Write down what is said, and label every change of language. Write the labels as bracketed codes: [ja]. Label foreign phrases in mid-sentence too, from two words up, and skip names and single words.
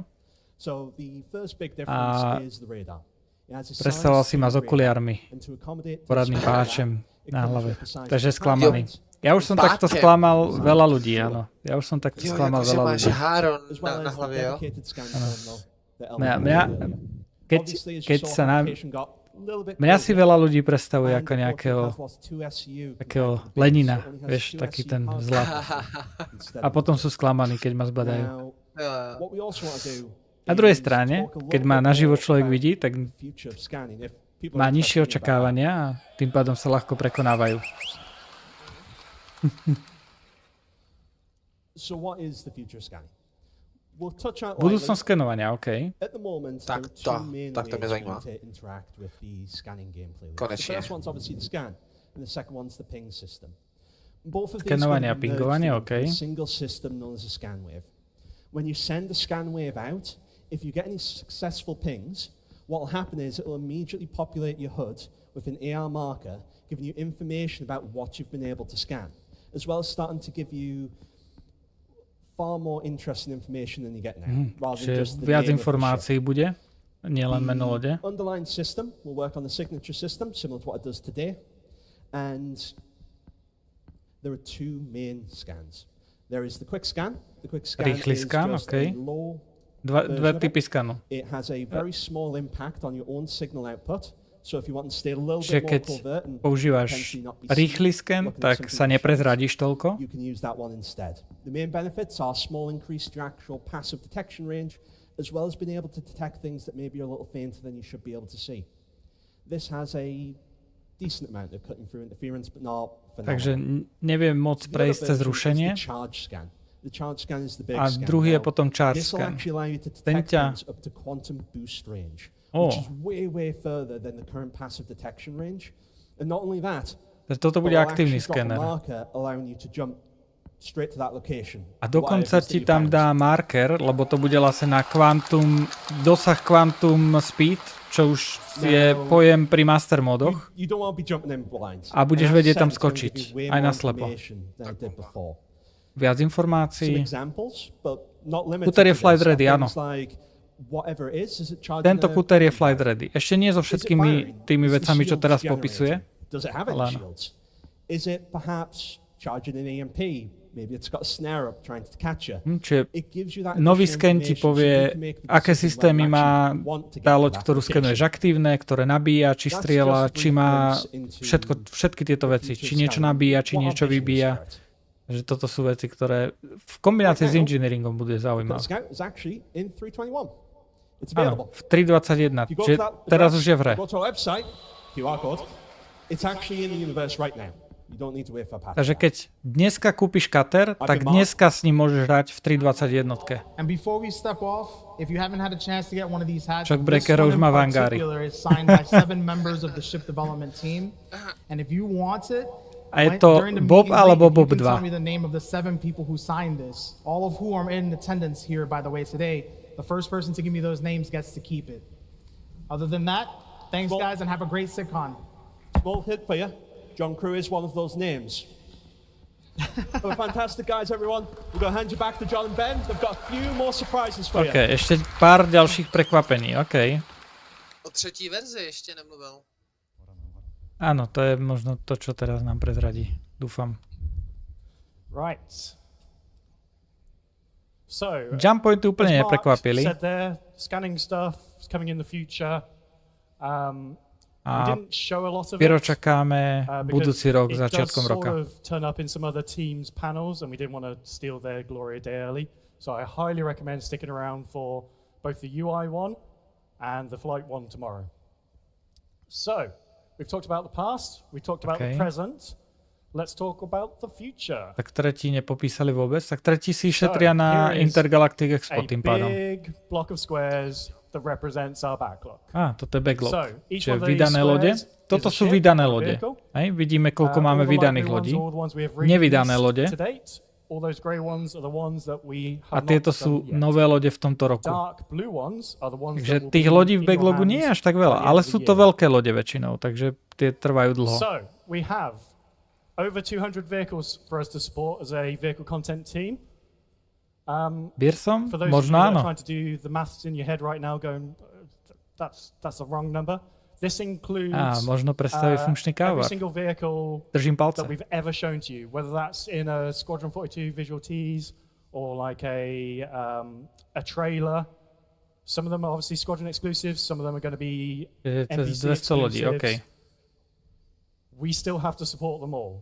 [en] So the first big A difference is the radar. It has a [sk] predstavoval [en] size [sk] si ma to s [en] the radar, [sk] okuliarmi, [en] and to accommodate this [sk] poradným [en] radar, [sk] páčem [en] it [sk] na [en] comes [sk] hlave. [en] with the size [sk] Takže [en] of the [sk] sklamaný. Ja už som takto Páčem. sklamal veľa ľudí, áno. Ja už som takto [cs] Jo, [sk] sklamal [cs] jakože [sk] veľa [cs] máš [sk] ľudí. [cs] háro [en] as well [cs] na [en] as the [cs] hlavě, jo? [en] dedicated scan [sk] Áno. [en] terminal that [sk] Mňa, keď, [en] Obviously, as you [sk] keď [en] saw, [sk] sa nám... [en] application got a little bit [sk] Mňa si [en] crazy. [sk] veľa ľudí predstavuje [en] And [sk] ako [en] unfortunately [sk] nejakého [en] has lost 2 SU [sk] takého [en] compared to the base, [sk] Lenina, [en] so only has [sk] vieš, [en] 2 [sk] taký [en] SU [sk] ten [en] parts [sk] zlak. [en] instead [sk] A [en] of [sk] potom sú sklamaní, keď ma zbadajú. [en] Now, what we also want to do [sk] Na druhej [en] is [sk] strane, [en] talk a little [sk] keď ma [en] bit [sk] naživo [en] more [sk] človek [en] about [sk] vidí, tak [en] the future of scanning. If people [sk] má [en] are [sk] nižšie [en] interested about that. [sk] očakávania a tým pádom sa ľahko prekonávajú. [en] So what is the future of scanning? We'll touch on [sk] Budúcnosť skenovania, OK. [en] At the moment, [cs] Tak [en] there are [cs] to, [en] two main [cs] tak to mě [en] ways [cs] zajímá. [en] to interact with the scanning gameplay. [cs] Konečně. [en] The first one's obviously the scan, and the second one's the ping system. Both of these [sk] Skenovanie a [en] are merged [sk] pingovanie, [en] into [sk] OK. [en] a single system known as a scan wave. When you send the scan wave out, if you get any successful pings, what will happen is it will immediately populate your HUD with an AR marker, giving you information about what you've been able to scan, as well as starting to give you far more interesting information than you get now, rather than [sk] Čiže [en] just the [sk] viac [en] name of the ship. [sk] informácií bude, nielen meno lode. [en] Underlying system will work on the signature system, similar to what it does today. And there are two main scans. There is the quick scan. The quick scan [sk] Rýchly [en] is [sk] skan, [en] just [sk] OK. [en] a low [sk] Dve [en] version of [sk] typy [en] it. [sk] skanu. [en] It has a very small impact on your own signal output. So if you want to stay a little [sk] Čiže [en] bit more [sk] keď [en] covert and [sk] používaš [en] potentially not be [sk] rýchly [en] seen [sk] sken, [en] looking at [sk] tak [en] something [sk] sa [en] that [sk] neprezradíš [en] shows, [sk] toľko. [en] you can use that one instead. The main benefits are small increase to your actual passive detection range, as well as being able to detect things that maybe are a little fainter than you should be able to see. This has a decent amount of cutting through interference, but not phenomenal. [sk] Takže neviem moc [en] The other [sk] prejsť cez [en] version is [sk] rušenie. [en] the charge scan. The charge scan is the big [sk] A [en] scan. [sk] druhý je [en] Now, [sk] potom charge [en] this will [sk] scan. [en] actually allow you to [sk] Ten [en] detect [sk] ťa- [en] things up to quantum boost range, Oh. which is way further than the current passive detection range. And not only that, [sk] Takže toto bude [en] but it'll [sk] aktívny [en] actually drop a [sk] skener. [en] marker allowing you to jump straight to that location. [sk] A dokonca [en] whatever it is that [sk] ti [en] you [sk] tam [en] found. [sk] dá marker, lebo to bude vlastne na dosah [en] quantum speed, [sk] čo už je pojem pri master modoch. [en] You don't want to be jumping in blind. [sk] A budeš [en] And as I [sk] vedieť [en] said, [sk] tam [en] it's gonna [sk] skočiť, [en] give you way [sk] aj [en] more [sk] na slepo. [en] information than it did before. [sk] Viac [en] Some [sk] informácií. [en] examples, but not limited [sk] Kuter je [en] to flight this, are [sk] ready, áno. [en] things like whatever it is it charging [sk] Tento [en] a [sk] kuter je [en] bomb flight drive? [sk] ready. Ešte nie so [en] Is it [sk] všetkými [en] firing? [sk] tými [en] Is the [sk] vecami, čo [en] shield [sk] teraz [en] generating? [sk] popisuje. [en] Does it have [sk] Ale [en] any [sk] áno. [en] shields? Is it perhaps charging an EMP? Maybe it's got a snare up trying to catch you. [sk] Čiže [en] It gives you that [sk] nový [en] additional [sk] sken ti [en] information so [sk] povie, [en] you can make the [sk] aké [en] decision [sk] systémy [en] whether you [sk] má [en] actually want to get [sk] tá [en] to [sk] loď, [en] that [sk] ktorú [en] location. [sk] skenuješ aktívne, ktoré nabíja, či [en] That's [sk] strieľa, [en] just [sk] či má [en] reference into [sk] všetky tieto veci. [en] future [sk] Či niečo [en] scanning. [sk] nabíja, či [en] What [sk] niečo [en] our vision is [sk] vybíja. [en] for it. [sk] Že toto sú veci, ktoré v kombinácii s engineeringom bude [en] The [sk] zaujímavé. [en] scout is actually in 321. It's [sk] Áno, [en] available. [sk] v 3.21, [en] If you go [sk] čiže [en] to that [sk] teraz [en] address, [sk] už je v hre. [en] Go to our website, QR code. It's actually in the universe right now. You don't need to wait for a patch. [sk] Takže keď dneska kúpiš kater, tak dneska s ním môžeš hrať v 3.21. [en] And before we step off, if you haven't had a chance to get one of these hats, [sk] Chuck [en] this [sk] Breaker [en] one [sk] už [en] in [sk] má v hangári. [en] particular is signed by 7 members of the ship development team. And if you want it, [sk] A je to [en] during the [sk] Bob [en] meeting [sk] alebo [en] link, [sk] Bob [en] you can tell [sk] 2. [en] me the name of the 7 people who signed this, all of who are in attendance here, by the way, today. The first person to give me those names gets to keep it. Other than that, thanks guys and have a great CitizenCon. Small hit for you. John Crew is one of those names. Well, fantastic guys, everyone. We're going to hand you back to John and Ben. They've got a few more surprises for [sk] OK, [en] you. [sk] ešte pár ďalších prekvapení, OK. [cs] O třetí verzi ještě nemluvil. [sk] Áno, to je možno to, čo teraz nám prezradí. Dúfam. [en] Right. So, [sk] Jump pointy úplne neprekvapili. [en] said there, scanning stuff is coming in the future. We didn't show a lot of [sk] Piero [en] it, [sk] čakáme budúci rok, začiatkom roka. [en] It does sort of turn up in some other teams' panels, and we didn't want to steal their glory a day early. So I highly recommend sticking around for both the UI one and the flight one tomorrow. So, we've talked about the past, we've talked about the present. Let's talk about the future. [sk] Tak tretí nepopísali vôbec, tak tretí si šetria na Intergalactic Expo tým pádom. [en] Big block of squares that represents our backlog. [sk] Toto je backlog. [en] So, each [sk] Čiže [en] one of these [sk] vydané lode. [en] squares [sk] Toto [en] is a [sk] sú [en] ship [sk] vydané [en] or a [sk] lode. [en] vehicle. [sk] Vidíme, koľko máme vydaných lodí. Nevydané lode. [en] All those grey ones are the ones that we [sk] A [en] have [sk] tieto [en] not [sk] sú [en] done yet. [sk] nové lode v tomto roku. [en] Dark blue ones are the ones [sk] Takže [en] that will [sk] tých [en] be [sk] lodí v [en] in your [sk] backlogu nie je [en] hands [sk] až tak veľa, [en] by the [sk] ale [en] end of [sk] sú [en] the [sk] to [en] year. [sk] veľké lode väčšinou, takže tie trvajú dlho. [en] So, we have over 200 vehicles for us to support as a vehicle content team. [sk] Biersom? [en] For those [sk] Možno [en] of you that [sk] áno. [en] are trying to do the maths in your head right now going, that's a wrong number. This includes [sk] možno predstaví funkčný [en] every [sk] kávar. [en] single vehicle [sk] Držím palce. [en] that we've ever shown to you, whether that's in a Squadron 42 visual tease or like a trailer. Some of them are obviously Squadron exclusives, some of them are going to be NBC exclusives. We still have to support them all.